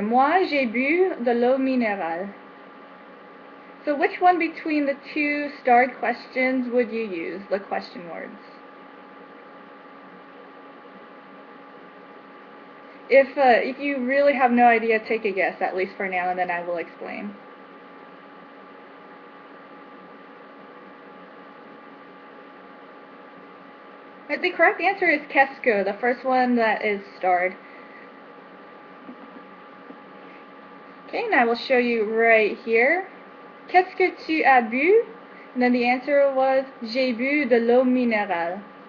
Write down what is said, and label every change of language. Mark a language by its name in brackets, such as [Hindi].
[French] Moi, j'ai bu de l'eau minérale. [English] So which one between the two starred questions would you use, the question words? If you really have no idea, take a guess, at least for now, and then I will explain. But the correct answer is qu'est-ce que, the first one that is starred. Okay, and I will show you right here. [French] Qu'est-ce que tu as bu? [English] And then the answer was, [French] j'ai bu de l'eau minérale.